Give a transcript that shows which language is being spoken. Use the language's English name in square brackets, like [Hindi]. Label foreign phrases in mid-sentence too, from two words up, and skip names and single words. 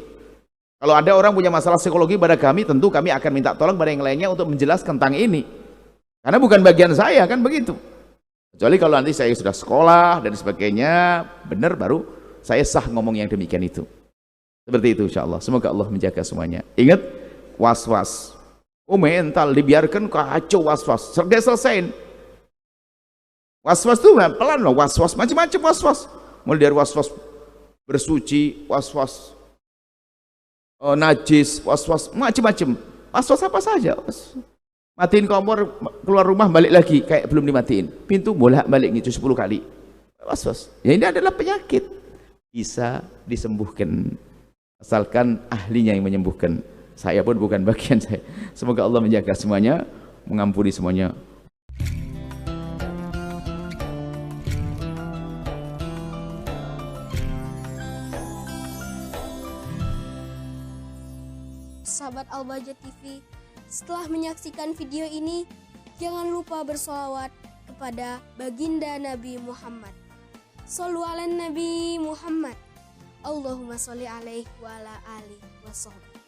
[Indonesian] Kalau ada orang punya masalah psikologi pada kami, tentu kami akan minta tolong pada yang lainnya untuk menjelaskan tentang ini, karena bukan bagian saya, kan begitu. Kecuali kalau nanti saya sudah sekolah dan sebagainya, benar baru saya sah ngomong yang demikian itu. Seperti itu [Arabic] إن شاء الله. [Indonesian] Semoga Allah menjaga semuanya. Ingat, was-was, mental dibiarkan kacau, was-was dia selesain. Was-was itu pelan loh, was-was macam-macam, was-was mulai dari was-was bersuci, was-was najis, was-was macam-macam, was-was apa saja. Matiin kompor, keluar rumah balik lagi kayak belum dimatiin, pintu bolak-balik gitu 10 kali, was-was. Ya ini adalah penyakit, bisa disembuhkan asalkan ahlinya yang menyembuhkan. Saya pun bukan bagian saya. Semoga Allah menjaga semuanya, mengampuni semuanya. Sahabat Al-Bahjah TV, setelah menyaksikan video ini, jangan lupa bersolawat kepada baginda Nabi Muhammad. [Arabic] صلوا على النبي محمد. اللهم صل عليه وعلى آله وصحبه.